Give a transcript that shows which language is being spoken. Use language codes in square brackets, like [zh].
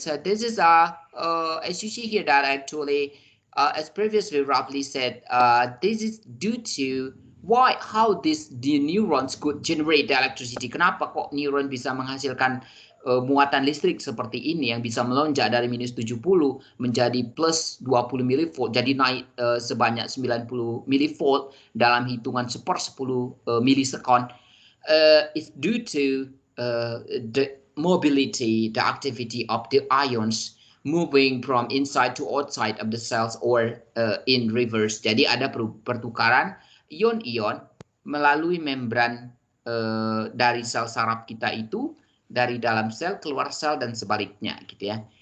[en] So this is as you see here that actually, as previously roughly said, this is due to how the neurons could generate the electricity. [id] Kenapa kok neuron bisa menghasilkan muatan listrik seperti ini yang bisa melonjak dari minus 70 menjadi plus 20 millivolt, jadi naik sebanyak 90 millivolt dalam hitungan 1/10 milisekon. [en] It's due to the mobility, the activity of the ions moving from inside to outside of the cells or in reverse. [id] Jadi ada pertukaran ion-ion melalui membran dari sel saraf kita itu, dari dalam sel keluar sel dan sebaliknya gitu ya.